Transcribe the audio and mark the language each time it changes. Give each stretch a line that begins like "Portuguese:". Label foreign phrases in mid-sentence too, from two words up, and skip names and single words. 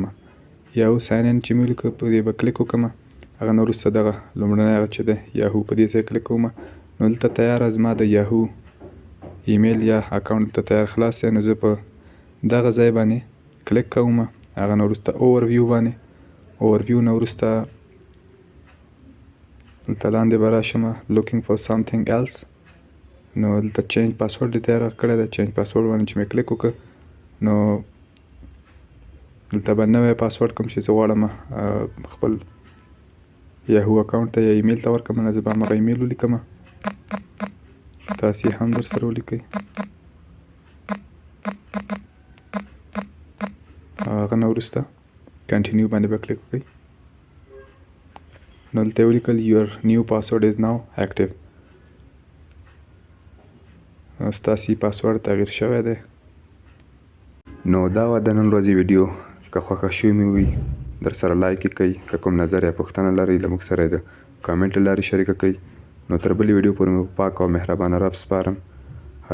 Pashto: یاهو
English: sign in
Pashto: چې مې ولیکه په دې به کلیک وکړم. هغه نه وروسته دغه لومړنی هغه چې دی یاهو په دې ځای کلیک کوم. نو دلته تیاره زما د یاهو ایمیل یا اکاونټ دلته تیار خلاص دی. نو زه په دغه ځای باندې کلیک کوم. هغه نه وروسته اوورویو باندې اوورویو نه وروسته دلته لاندې به راشم
English: looking for something else.
Pashto: نو دلته
English: change password
Pashto: دې تیار کړی دی.
English: change password
Pashto: باندې چې مې کلیک وکړ نو دلته به نوی پاسورډ کوم چې زه غواړم خپل یاهو اکاونټ ته یا ایمیل ته ورکړم. نه زه به همغه ایمیل ولیکم. تاسې هم در سره ولیکئ. هغه نه وروسته کنټینیو باندې به کلیک وکړئ. نو دلته یې ولیکل
English: your new password is now active.
Pashto: ستاسې پاسورډ تغییر شوی دی. نو دا وه د نن ورځې ویډیو. که خوښه شوې مې وي در سره لایک یې کړئ. که کوم نظر یا پوښتنه لرئ له موږ سره یې د کامنټ له لارې شریکه کړئ. نو تر بلې ویډیو پورې مې په پاک او مهربانه رب سپارم.